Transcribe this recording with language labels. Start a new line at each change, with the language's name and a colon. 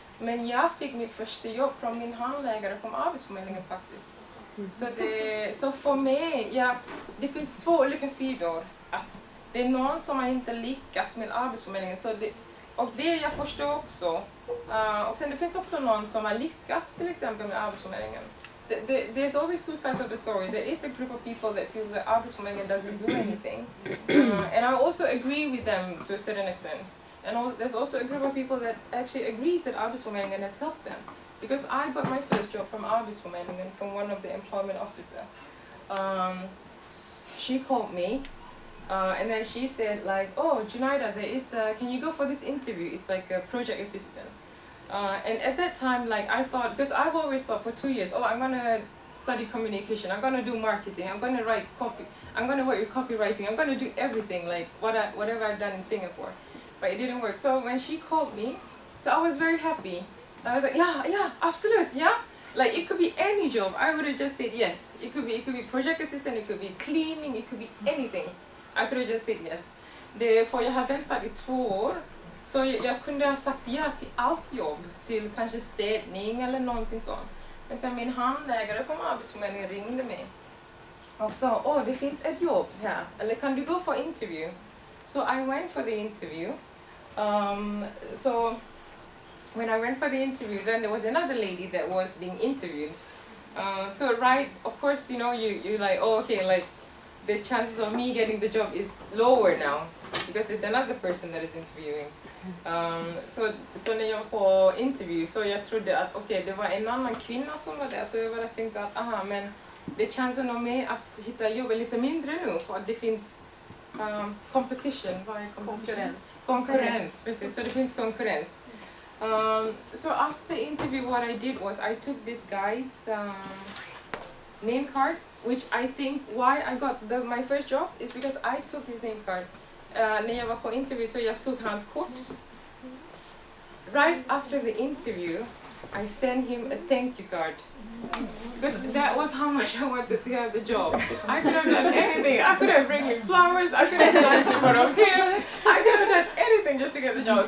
Swedish: Men jag fick mitt första jobb från min handläggare från Arbetsförmedlingen faktiskt. Så för mig, det finns 2 olika sidor. Att det är någon som har inte lyckats med Arbetsförmedlingen. Och det jag förstår också. Och sen det finns också någon som har lyckats till exempel med Arbetsförmedlingen.
English: There's always 2 sides of the story. There is a group of people that feels that Arbetsförmedlingen doesn't do anything. And I also agree with them to a certain extent. And there's also a group of people that actually agrees that Arbetsförmedlingen has helped them. Because I got my first job from Arbetsförmedlingen, from one of the employment officer. She called me. And then she said like, oh, Junaida, can you go for this interview? It's like a project assistant. And at that time, like I thought, because I've always thought for 2 years, oh, I'm gonna study communication, I'm gonna do marketing, I'm gonna write copy, I'm gonna work with copywriting, I'm gonna do everything like whatever I've done in Singapore. But it didn't work. So when she called me, so I was very happy. I was like, yeah, absolutely, yeah. Like it could be any job. I would have just said yes. It could be project assistant, it could be cleaning, it could be anything. I could have just said yes.
Swedish: För jag har väntat i 2 år. Så jag kunde ha sagt ja till allt jobb. Till kanske städning eller någonting sånt. Men sen min handläggare på Arbetsförmedlingen ringde mig. Och sa, det finns ett jobb här. Eller kan du gå för interview?
English: So I went for the interview. So when I went for the interview, then there was another lady that was being interviewed. So right, of course, you know, you like, oh, okay, like the chances of me getting the job is lower now because there's another person that is interviewing.
Swedish: Så när jag var på interview så jag trodde att okej, det var en annan kvinna som var där, så jag bara tänkte att men det chansen av mig att hitta jobb är lite mindre nu för att det finns competition. Vad är konkurrens, precis, så det finns konkurrens.
English: So after the interview, what I did was I took this guy's name card, which I think why I got my first job is because I took his name card.
Swedish: När jag var på interview så jag tog hans kort.
English: Right after the interview, I sent him a thank you card. Because that was how much I wanted to have the job. I could have done anything. I could have bring him flowers. I could have done it for him. I could have done anything just to get the job.